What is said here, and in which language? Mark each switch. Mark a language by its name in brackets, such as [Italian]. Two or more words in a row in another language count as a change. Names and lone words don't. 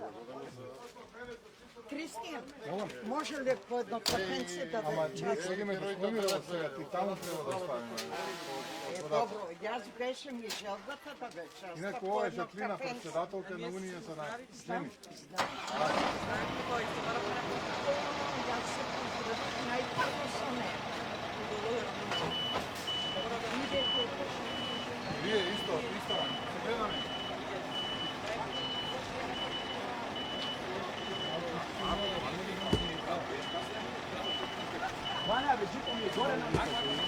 [Macedonian] Кристиян, може ли по едно кафенце да Ама ме ние часта? ходиме до Смоймирово сега, ти таму треба да оставиме. Е, добро, јас беше ми желбата да ме часта. Инаку по ова е едно Жаклина, кафенце. председателка на Унија за жени. Јас се поздравих најпрво со неја. Идете, Вие исто, се гледаме. [Croatian] Vanja, već mi je gore na